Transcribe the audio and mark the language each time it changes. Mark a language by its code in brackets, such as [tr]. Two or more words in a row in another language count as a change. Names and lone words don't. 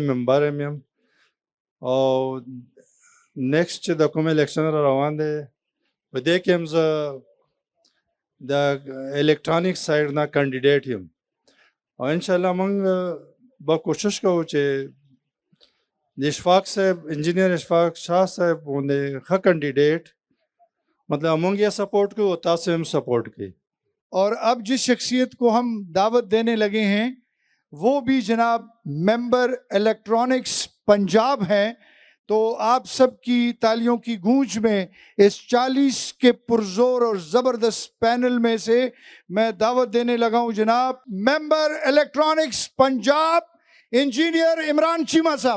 [ps] ممبر یم او نیکسټ چې د کوم الیکشن را روان دی په دې کې هم زه د [en] electronic side [ps] نه کینډیډیټ یم او انشاءالله موږ به کوشش کوو چې د اشفاق صاحب انجینیر اشفاق شاه صاحب باندې ښه کینډیډیټ مطلب موږ یې سپورټ کوو تاسو هم سپورټ کوي. [ur] اور اب جس شخصیت کو ہم دعوت دینے لگے ہیں وہ بھی جناب [en] member electronics [ur] پنجاب ہیں. تو آپ سب کی تالیوں کی گونج میں اس 40 کے پرزور اور زبردست پینل میں سے میں دعوت دینے لگا ہوں جناب [en] member electronics [ur] پنجاب انجینئر عمران چیمہ صاحب.